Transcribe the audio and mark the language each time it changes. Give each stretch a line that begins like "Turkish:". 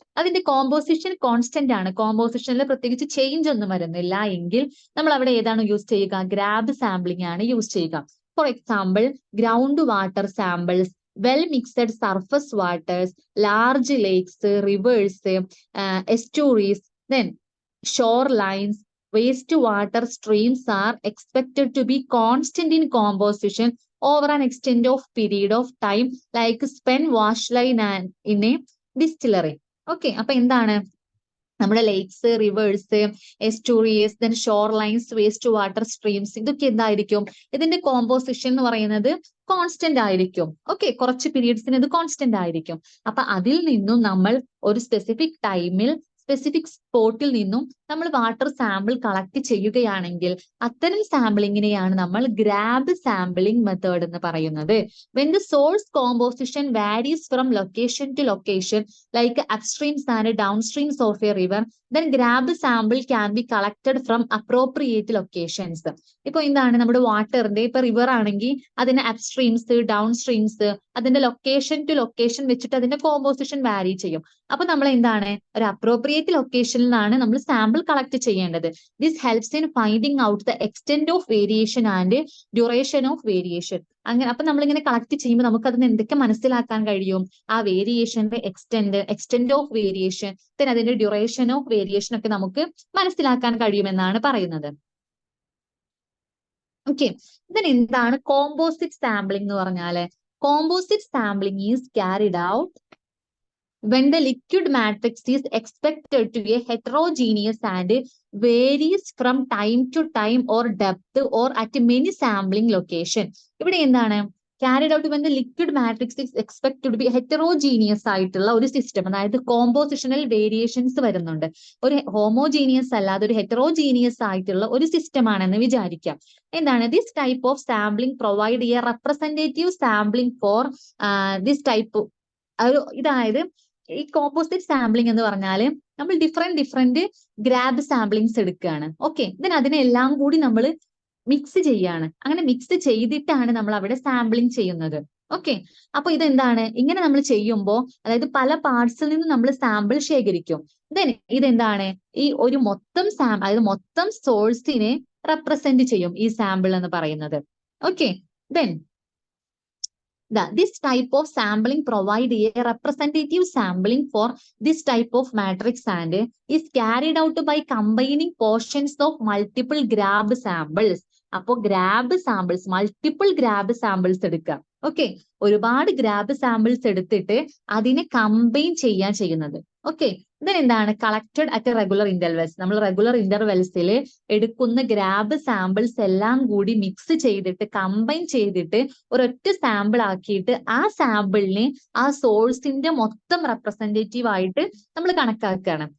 Malayalam: അതിന്റെ composition constant ആണ്. കോമ്പോസിഷനിൽ പ്രത്യേകിച്ച് ചേഞ്ച് ഒന്നും വരുന്നില്ല എങ്കിൽ നമ്മൾ അവിടെ ഏതാണ് യൂസ് ചെയ്യുക? ഗ്രാബ് സാമ്പിളിംഗ് ആണ് യൂസ് ചെയ്യുക.
English: For example, ground water samples, well mixed surface waters, large lakes, rivers, estuaries, then shorelines, wastewater streams are expected to be constant in composition over an extent of period of time like spent wash line and in a distillery.
Malayalam: Okay, അപ്പൊ എന്താണ്? നമ്മുടെ lakes, reverse, എസ്റ്റൂറിയസ്, then shore lines, waste water streams, ഇതൊക്കെ എന്തായിരിക്കും? ഇതിന്റെ composition എന്ന് പറയുന്നത് constant ആയിരിക്കും. Okay, കുറച്ച് പീരീഡ്സിന് ഇത് കോൺസ്റ്റന്റ് ആയിരിക്കും. അപ്പൊ അതിൽ നിന്നും നമ്മൾ ഒരു സ്പെസിഫിക് ടൈമിൽ സ്പെസിഫിക് സ്പോട്ടിൽ നിന്നും നമ്മൾ വാട്ടർ സാമ്പിൾ കളക്ട് ചെയ്യുകയാണെങ്കിൽ അത്തരം സാമ്പിളിങ്ങിനെയാണ് നമ്മൾ ഗ്രാബ് സാമ്പിളിംഗ് മെത്തേഡ് എന്ന് പറയുന്നത്.
English: When the source composition varies from location to location, like upstreams and downstreams of a river, then grab sample can be collected from appropriate locations.
Malayalam: ഇപ്പൊ എന്താണ്? നമ്മുടെ വാട്ടറിന്റെ ഇപ്പൊ river ആണെങ്കിൽ അതിന്റെ അപ്സ്ട്രീംസ്, ഡൗൺ സ്ട്രീംസ്, അതിന്റെ location to location വെച്ചിട്ട് അതിന്റെ composition വാരി ചെയ്യും. അപ്പൊ നമ്മൾ എന്താണ്? ഒരു അപ്രോപ്രിയേറ്റ് ലൊക്കേഷനിൽ നിന്നാണ് നമ്മൾ സാമ്പിൾ കളക്ട് ചെയ്യേണ്ടത്.
English: This helps in finding out the extent of variation and duration of variation.
Malayalam: അങ്ങനെ അപ്പൊ നമ്മളിങ്ങനെ കളക്ട് ചെയ്യുമ്പോൾ നമുക്ക് അതിന് എന്തൊക്കെ മനസ്സിലാക്കാൻ കഴിയും? ആ വേരിയേഷന്റെ എക്സ്റ്റെന്റ് ഓഫ് വേരിയേഷൻ, പിന്നെ അതിന്റെ ഡ്യൂറേഷൻ ഓഫ് വേരിയേഷൻ ഒക്കെ നമുക്ക് മനസ്സിലാക്കാൻ കഴിയുമെന്നാണ് പറയുന്നത്. ഓക്കെ, ഇതിന് എന്താണ് കോമ്പോസിറ്റ് സാമ്പിളിംഗ് എന്ന് പറഞ്ഞാല്?
English: Composite sampling is carried out when the liquid matrix is expected to be heterogeneous and varies from time to time or depth or at many sampling location.
Malayalam: ഇവിടെ എന്താണ്?
English: carried out when the liquid matrix is expected to be heterogeneous
Malayalam: ആയിട്ടുള്ള ഒരു system, അതായത് compositional variations വരുന്നുണ്ട്. ഒരു homogeneous അല്ലാതെ ഒരു heterogeneous ആയിട്ടുള്ള ഒരു സിസ്റ്റം ആണെന്ന് വിചാരിക്കാം. എന്താണ്?
English: this type of sampling provide a representative sampling for this type
Malayalam: ഇതായത് ഈ കോമ്പോസിറ്റ് സാമ്പിളിംഗ് എന്ന് പറഞ്ഞാല് നമ്മൾ ഡിഫറെന്റ് ഗ്രാബ് സാമ്പിളിങ്സ് എടുക്കുകയാണ്. ഓക്കെ, അതിനെ എല്ലാം കൂടി നമ്മൾ മിക്സ് ചെയ്യാണ്. അങ്ങനെ മിക്സ് ചെയ്തിട്ടാണ് നമ്മൾ അവിടെ സാമ്പിളിംഗ് ചെയ്യുന്നത്. ഓക്കെ, അപ്പൊ ഇതെന്താണ്, ഇങ്ങനെ നമ്മൾ ചെയ്യുമ്പോൾ അതായത് പല പാർട്സിൽ നിന്ന് നമ്മൾ സാമ്പിൾ ശേഖരിക്കും. ഇതെന്താണ്, ഈ ഒരു മൊത്തം അതായത് മൊത്തം സോഴ്സിനെ റെപ്രസെന്റ് ചെയ്യും ഈ സാമ്പിൾ എന്ന് പറയുന്നത്.
English: Okay, this type of sampling provide a representative sampling for this type of matrix and is carried out by combining portions of multiple grab samples.
Malayalam: അപ്പോൾ grab samples, multiple grab samples എടുക്കുക. Okay, ഒരുപാട് grab samples എടുത്തിട്ട് അതിനെ combine ചെയ്യുന്നത്. Okay, എന്താണ്
English: Collected at regular intervals.
Malayalam: നമ്മൾ regular ഇന്റർവെൽസിൽ എടുക്കുന്ന grab samples എല്ലാം കൂടി മിക്സ് ചെയ്തിട്ട് കമ്പൈൻ ചെയ്തിട്ട് ഒരൊറ്റ സാമ്പിൾ ആക്കിയിട്ട് ആ സാമ്പിളിനെ ആ സോഴ്സിന്റെ മൊത്തം റെപ്രസെന്റേറ്റീവ് ആയിട്ട് നമ്മൾ കണക്കാക്കുകയാണ്.